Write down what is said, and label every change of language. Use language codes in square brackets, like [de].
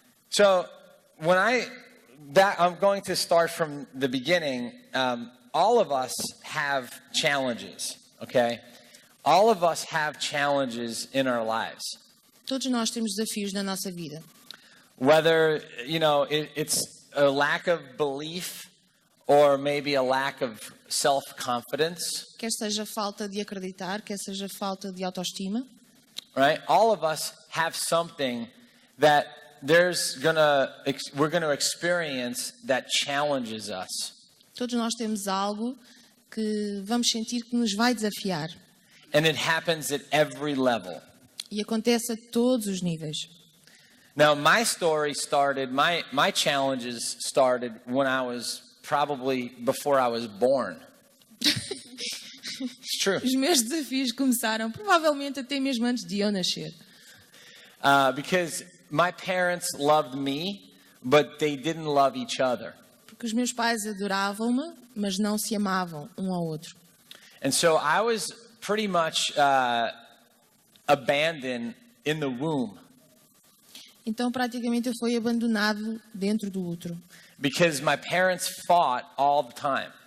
[en] So when I'm going to start from the beginning. All of us have challenges, okay? All of us have challenges in our lives. [pt] Todos nós temos desafios na nossa vida. [en] Whether, it's a lack of belief or maybe a lack of self-confidence. [pt] Quer seja falta de acreditar, quer seja falta de autoestima. [en] Right? All of us have something that we're going to experience that challenges us. [pt] Todos nós temos algo que vamos sentir que nos vai desafiar. [en] And it happens at every level. [pt] E acontece a todos os níveis. [en] Now, my story started, my challenges started when I was probably before I was born. It's true. [pt] Os meus desafios começaram provavelmente até mesmo antes de eu nascer. [en] Because my parents loved me, but they didn't love each other. [pt] Porque os meus pais adoravam-me, mas não se amavam um ao outro. [en] And so I was pretty much abandoned in the womb. [pt] Então praticamente eu fui abandonado dentro do útero. [en] Because my parents fought all the time.